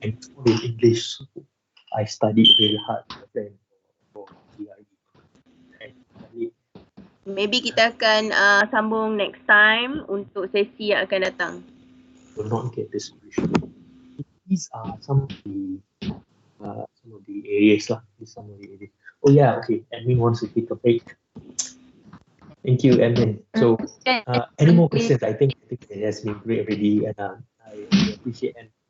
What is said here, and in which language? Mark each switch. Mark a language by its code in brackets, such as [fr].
[en] And in English, I studied very hard for GRE. [ms] Maybe kita akan sambung next time untuk sesi yang akan datang. [en] Will not get this solution. These are some of the areas lah. Some of the areas. Oh yeah, okay. Admin wants to take a break. Thank you, Admin. So, any more questions? I think it has been great already, and I appreciate it.